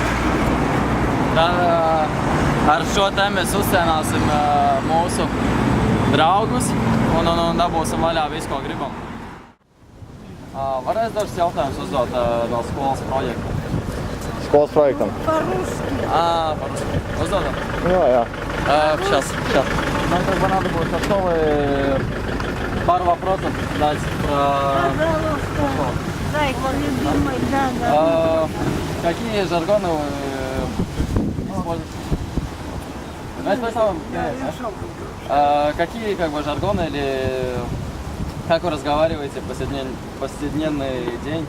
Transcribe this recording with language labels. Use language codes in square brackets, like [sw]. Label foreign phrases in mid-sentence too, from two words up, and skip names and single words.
[lv] Ar šo te mēs uzsēnāsim mūsu draugus un dabūsim vaļā visu, ko gribam. Varēs dažs jautājums uzdot no skolas projekta? Skolas projektam. [ru] По-русски. По-русски. [lv] Uzdodam? Jā. [ru] Сейчас. Нам как бы надо будет со школы пару вопросов дать про... Пожалуйста. Дай, любимый, да. Какие жаргоны вы используете? Знаете, представим, какие как бы жаргоны или как вы разговариваете в повседневный день?